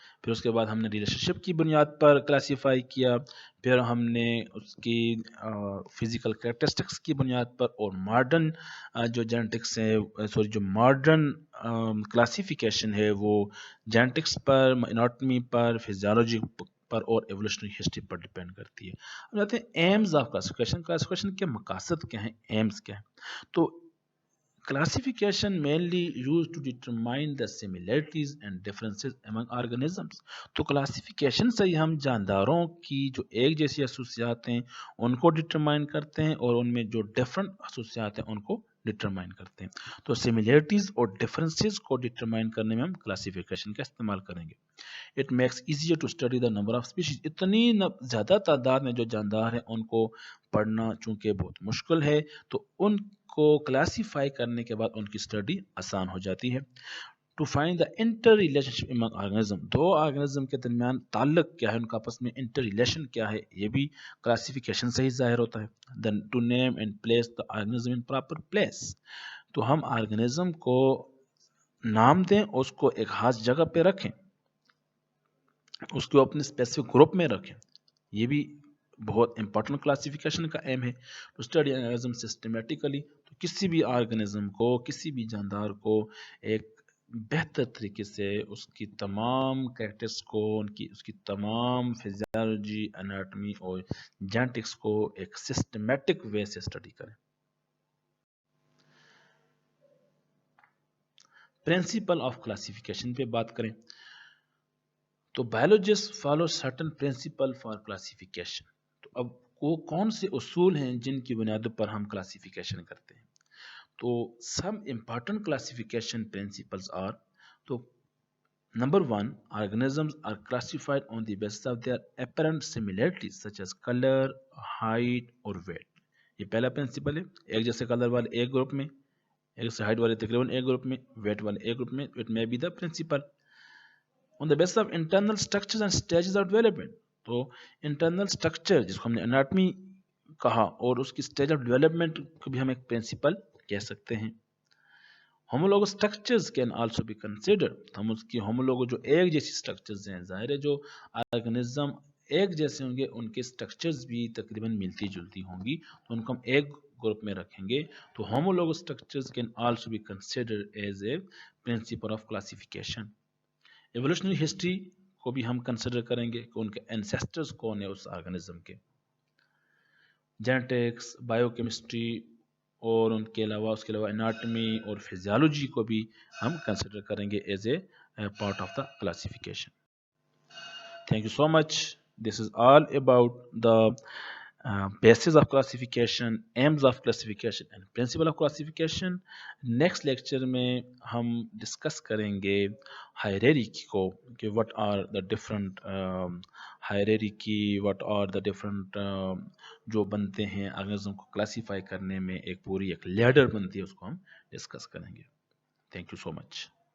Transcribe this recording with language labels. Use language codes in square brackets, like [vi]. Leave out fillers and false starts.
[ur] پھر اس کے بعد ہم نے ریلیشن شپ کی بنیاد پر کلاسیفائی کیا، پھر ہم نے اس کی فزیکل کریکٹرسٹکس کی بنیاد پر اور ماڈرن جو جینیٹکس ہے جو ماڈرن کلاسیفیکیشن ہے وہ جینیٹکس پر، اناٹمی پر، فزیالوجی پر اور ایولیوشنری ہسٹری پر ڈیپینڈ کرتی ہے. ہم جاتے ہیں ایمز آف کلاسیفیکیشن. کلاسیفیکیشن کے مقاصد کیا ہیں، ایمز کیا ہیں؟ [en] تو classification mainly used to determine the similarities and differences among organisms. [ur] تو کلاسیفیکیشن سے ہی ہم جانداروں کی جو ایک جیسی خصوصیات ہیں ان کو ڈٹرمائن کرتے ہیں اور ان میں جو ڈفرنٹ خصوصیات ہیں ان کو ڈٹرمائن کرتے ہیں. تو سملیرٹیز اور ڈفرینسز کو ڈٹرمائن کرنے میں ہم کلاسیفیکیشن کا استعمال کریں گے. [en] It makes easier to study the number of species. [ur] اتنی زیادہ تعداد میں جو جاندار ہیں ان کو پڑھنا چونکہ بہت مشکل ہے تو ان کو کلاسیفائی کرنے کے بعد ان کی اسٹڈی آسان ہو جاتی ہے. [en] To find the interrelation among organism. [ur] Do organism کے درمیان تعلق کیا ہے، ان کا آپس میں انٹر ریلیشن کیا ہے، یہ بھی کلاسیفیکیشن سے ہی ظاہر ہوتا ہے. [en] Then to name and place the organism in proper place. [ur] تو ہم آرگنزم کو نام دیں اور اس کو ایک خاص جگہ پہ رکھیں، اس کو اپنے اسپیسیفک گروپ میں رکھیں. یہ بھی بہت امپورٹنٹ کلاسیفیکیشن کا ایم ہے. [en] To study organism systematically. [ur] تو کسی بھی آرگنزم کو، کسی بھی جاندار کو ایک بہتر طریقے سے اس کی تمام کریکٹرس کو، اس کی تمام فزیالوجی، اناٹمی اور جینیٹکس کو ایک سسٹمیٹک وے سے اسٹڈی کریں. [en] principle of classification [ur] پہ بات کریں تو [en] biologists follow certain principle for classification. [ur] تو اب وہ کون سے اصول ہیں جن کی بنیادوں پر ہم کلاسیفیکیشن کرتے ہیں. [en] تو some important classification principles are. تو number one, organisms are classified on the basis of their apparent similarities such as color, height اور weight. [ur] یہ پہلا پرنسپل ہے. ایک جیسے کلر والے ایک گروپ میں، ایک جیسے ہائٹ والے تقریباً ایک گروپ میں، ویٹ والے ایک گروپ میں. [en] It may be the principle on the basis of internal structures and stages of development. [ur] تو انٹرنل اسٹرکچر جس کو ہم نے اناٹمی کہا اور اس کی اسٹیج آف ڈیولپمنٹ کو بھی ہم ایک پرنسپل کہہ سکتے ہیں. [en] homologous structures can also be considered. [ur] ہم اس کی homologous جو ایک جیسی structures ہیں، ظاہر ہے جو آرگنزم ایک جیسے ہوں گے ان کے structures بھی تقریباً ملتی جلتی ہوں گی، تو ان کو ہم ایک گروپ میں رکھیں گے. [en] تو homologous structures can also be considered as a principle of classification. [ur] Evolutionary history کو بھی ہم کنسیڈر کریں گے کہ ان کے اینسیسٹرز کون ہیں اس آرگنزم کے. جینیٹکس، بایو کیمسٹری اور ان کے علاوہ اس کے علاوہ اناٹمی اور فزیالوجی کو بھی ہم کنسیڈر کریں گے [en] As a part of the classification. Thank you so much. This is all about the basis of classification, aims of classification and principle of classification. [ur] Next lecture میں ہم ڈسکس کریں گے hierarchy کو کہ [en] what are the different [ur] hierarchy, what are the different جو بنتے ہیں organism کو کلاسیفائی کرنے میں ایک پوری ایک لیڈر بنتی ہے، اس کو ہم ڈسکس کریں گے. Thank you so much.